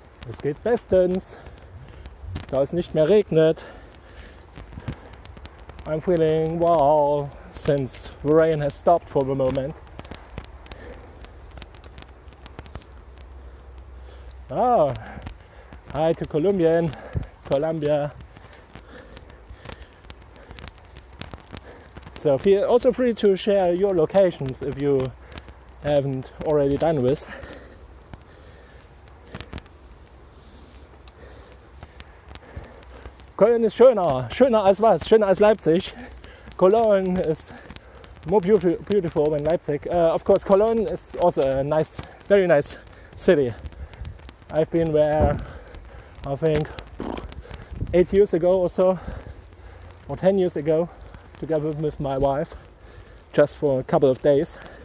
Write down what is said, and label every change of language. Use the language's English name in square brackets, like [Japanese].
[German] Es geht bestens, da es nicht mehr regnet. [English] I'm feeling wow since the rain has stopped for the moment. Oh, hi to Colombia. So feel also free to share your locations if you haven't already done this. [German] Köln ist schöner als was? Schöner als Leipzig. [English] Cologne is more beautiful than Leipzig. Of course, Cologne is also a nice, very nice city. I've been there, I think, 8 years ago or so, or 10 years ago, together with my wife, just for a couple of days.